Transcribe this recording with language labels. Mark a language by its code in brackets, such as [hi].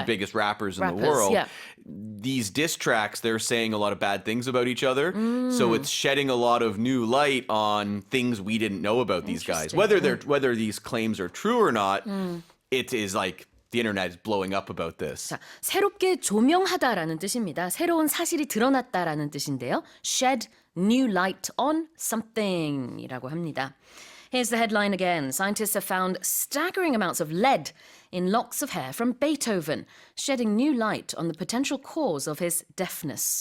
[en] two biggest rappers in the Rappers, world. yeah. These diss tracks, they're saying a lot of bad things about each other. So it's shedding a lot of new light on things we didn't know about these guys. Whether these claims are true or not, it is like the internet is blowing up about this. [ko] 자, 새롭게 조명하다라는 뜻입니다. 새로운 사실이 드러났다라는 뜻인데요. [en] shed new light on something [ko] 이라고 합니다. [en] Here's the headline again. Scientists have found staggering amounts of lead in locks of hair from Beethoven, shedding new light on the potential cause of his deafness.